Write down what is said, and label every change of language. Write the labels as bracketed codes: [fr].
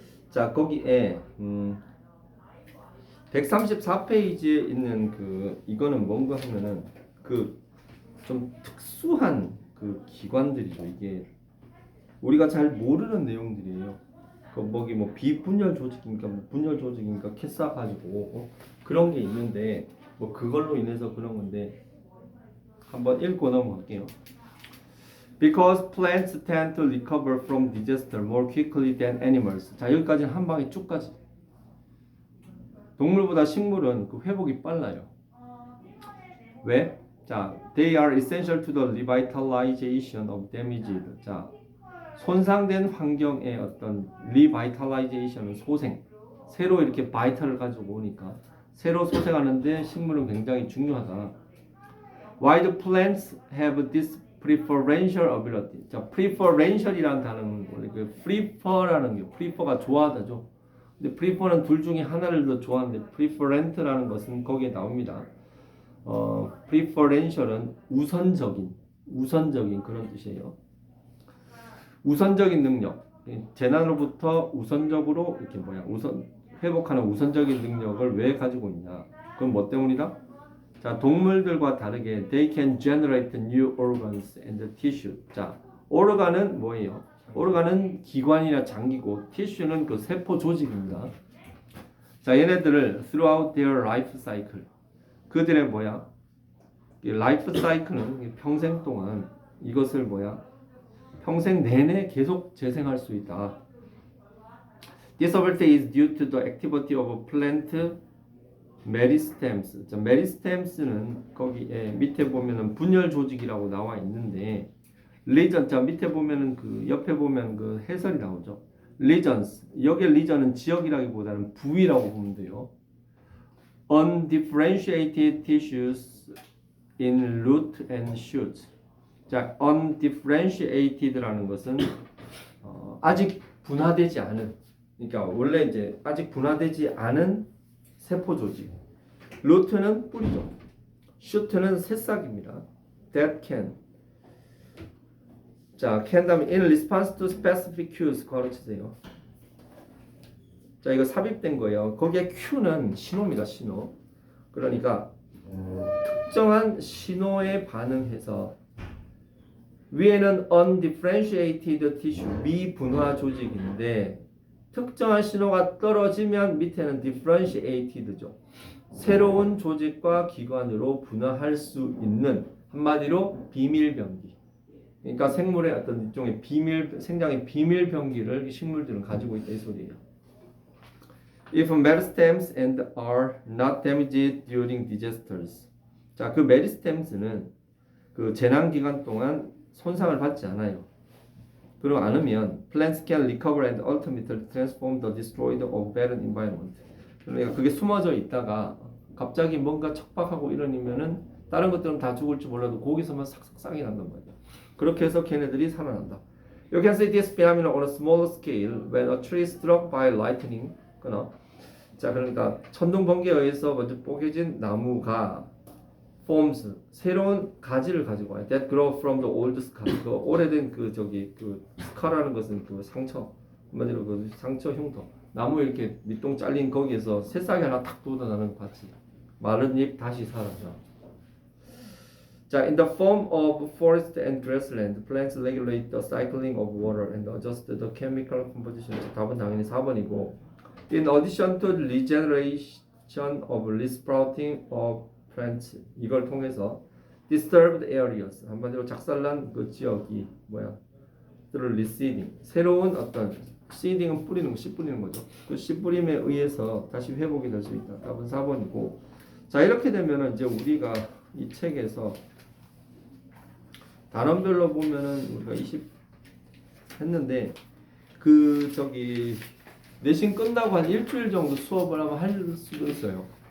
[ko] 자, 거기에 134페이지에 있는 그 이거는 뭔가 하면은 그 좀 특수한 그 기관들이죠. 이게 우리가 잘 모르는 내용들이에요. 그 뭐기 뭐 비분열 조직인가 뭐 분열 조직인가 캐싸 가지고 그런 게 있는데 뭐 그걸로 인해서 그런 건데 한번 읽고 넘어갈게요. [en] Because plants tend to recover from disaster more quickly than animals. [ko] 자, 여기까지는 한 방에 쭉 가지. 동물보다 식물은 그 회복이 빨라요. 왜? [en] 자, they are essential to the revitalization of damaged. [ko] 자, 손상된 환경의 어떤 revitalization은 소생. 새로 이렇게 바이탈을 가지고 오니까 새로 소생하는데 식물은 굉장히 중요하다. While plants have this preferential ability. 자, preferential이라는 단어는 원래 그 prefer라는 게 prefer가 좋아하다죠. 근데 prefer는 둘 중에 하나를 더 좋아하는데 preferent라는 것은 거기에 나옵니다. preferential은 우선적인 그런 뜻이에요. 우선적인 능력. 재난으로부터 우선적으로 이렇게 회복하는 우선적인 능력을 왜 가지고 있냐? 그건 뭐 때문이다? 자, 동물들과 다르게 [en] they can generate new organs and tissue. [ko] 자, organ은 뭐예요? organ은 기관이나 장기고 tissue는 그 세포 조직입니다. 자, 얘네들을 [en] throughout their life cycle. [ko] 그들의 이 라이프 사이클은 평생 동안 이것을 평생 내내 계속 재생할 수 있다. [en] This ability is due to the activity of plant [ko] 메리스템스. 자, 메리스템스는 거기에 밑에 보면은 분열 조직이라고 나와 있는데 리전. 자, 밑에 보면은 그 옆에 보면 그 해설이 나오죠. 리전스. 여기 리전은 지역이라기보다는 부위라고 보면 돼요. [en] Undifferentiated tissues in root and shoot. [ko] 자, undifferentiated라는 것은 아직 분화되지 않은. 그러니까 원래 이제 아직 분화되지 않은 세포 조직. 루트는 뿌리죠. 슈트는 새싹입니다. [en] That can. [ko] 자, [en] can [ko] 다음에 [en] in response to specific cues [ko] 괄호치세요. 자, 이거 삽입된 거예요. 거기에 Q는 신호입니다. 신호. 그러니까 특정한 신호에 반응해서 위에는 undifferentiated tissue 미분화 조직인데 특정한 신호가 떨어지면 밑에는 differentiated죠. 새로운 조직과 기관으로 분화할 수 있는 한마디로 비밀병기. 그러니까 생물의 어떤 일종의 생장의 비밀병기를 식물들은 가지고 있다 이 소리예요. [en] If meristems and are not damaged during disasters. [ko] 자, 그 meristems는 그 재난 기간 동안 손상을 받지 않아요. 그리고 않으면 [en] plants can recover and ultimately transform the destroyed or barren environment. [ko] 그러니까 그게 숨어져 있다가 갑자기 뭔가 척박하고 이러면은 다른 것들은 다 죽을지 몰라도 거기서만 싹싹 싹이 난단 말이야. 그렇게 해서 걔네들이 살아난다. [en] You can see this phenomenon on a smaller scale when a tree is struck by lightning. [ko] 그나 자, 그러니까 천둥 번개에 의해서 먼저 뽀개진 나무가 forms 새로운 가지를 가지고 와요. [en] That grow from the old scar. [ko] 그 오래된 그 저기 그 스카라는 것은 그 상처, 한마디로 그 상처 흉터. 나무 이렇게 밑동 잘린 거기에서 새싹이 하나 탁 돋아나는 과지. 마른 잎 다시 살아나. [en] 자, in the form of forest and grassland, plants regulate the cycling of water and adjust the chemical composition. [ko] 답은 당연히 4번이고. [en] In addition to the regeneration of resprouting of plants, [ko] 이걸 통해서 [en] disturbed areas, [ko] 한마디로 작살난 그 지역이 뭐야? [en] through reseeding, [ko] 새로운 어떤 seeding은 뿌리는 거, 씨 뿌리는 거죠. 그 씨 뿌림에 의해서 다시 회복이 될 수 있다. 답은 4번이고. 자, 이렇게 되면은 이제 우리가 이 책에서 단원별로 보면은 우리가 20 했는데 그 저기 내신 끝나고 한 일주일 정도 수업을 하면 할 수도 있어요.